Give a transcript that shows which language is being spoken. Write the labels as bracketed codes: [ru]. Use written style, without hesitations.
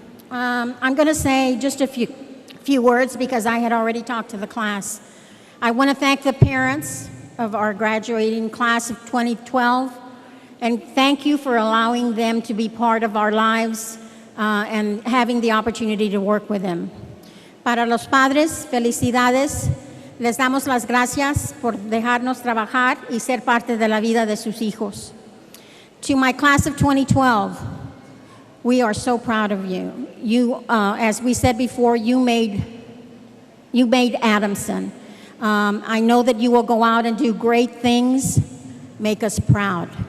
[en] I'm going to say just a few words because I had already talked to the class. I want to thank the parents of our graduating class of 2012, and thank you for allowing them to be part of our lives and having the opportunity to work with them. [es] Para los padres, felicidades. Les damos las gracias por dejarnos trabajar y ser parte de la vida de sus hijos. [en] To my class of 2012, we are so proud of you. You, as we said before, you made Adamson. I know that you will go out and do great things. Make us proud.